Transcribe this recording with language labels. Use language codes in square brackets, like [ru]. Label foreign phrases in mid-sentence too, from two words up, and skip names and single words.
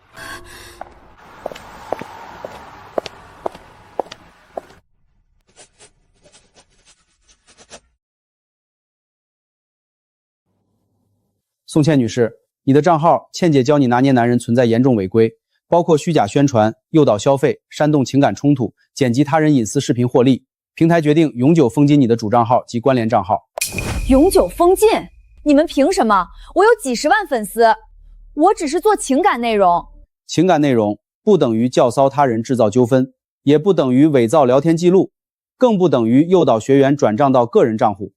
[zh] 宋倩女士，你的账号倩姐教你拿捏男人存在严重违规，包括虚假宣传、诱导消费、煽动情感冲突、剪辑他人隱私視頻獲利。平台決定永久封禁你的主賬號及關聯賬號。永久封禁？你們憑什麼？我有幾十萬粉絲，我只是做情感內容。情感內容不等於教騷他人製造糾紛，也不等於偽造聊天記錄，更不等於誘導學員轉賬到個人賬戶。